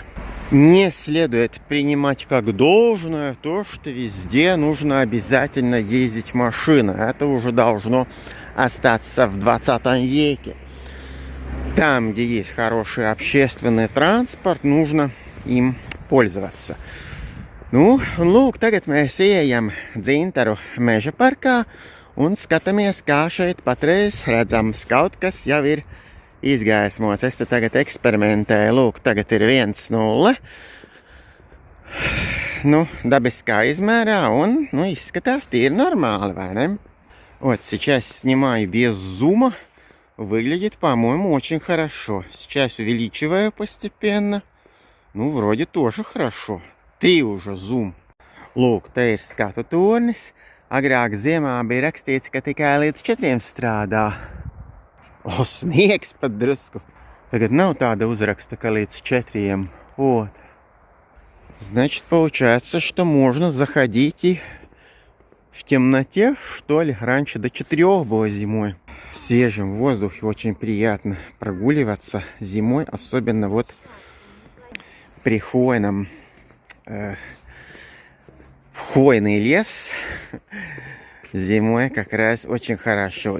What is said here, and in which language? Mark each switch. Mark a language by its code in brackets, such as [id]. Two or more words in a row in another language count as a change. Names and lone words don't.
[ru] Не следует принимать как должное то, что везде нужно обязательно ездить машина. Это уже должно остаться в 20 веке. Там, где есть хороший общественный транспорт, нужно им pользоваться. [lv] Nu, lūk, tagad mēs ejam Dzintaru meža parkā un skatāmies, kā šeit patreiz redzams kaut kas jau ir izgaismots. Es te tagad eksperimentēju. Lūk, tagad ir 1,0. Nu, dabiskā izmērā un, izskatās tīri нормально, vai ne? [ru] Вот, сейчас снимаю без зума. Выглядит, по-моему, очень хорошо. Сейчас увеличиваю постепенно. Ну, вроде тоже хорошо. 3 уже zoom. [lv] Lūk, te ir skatu tornis. Agrāk ziemā bija rakstīts, ka tikai līdz 4 strādā. O, sniegs pat drusku. Tagad nav tāda uzrakста, ka līdz 4. [ru] Вот. Значит, получается, что можно заходить и в темноте, что ли. Раньше до 4 было зимой. В свежем воздухе очень приятно прогуливаться зимой, особенно вот при хвойном хвойный лес зимой как раз очень хорошо.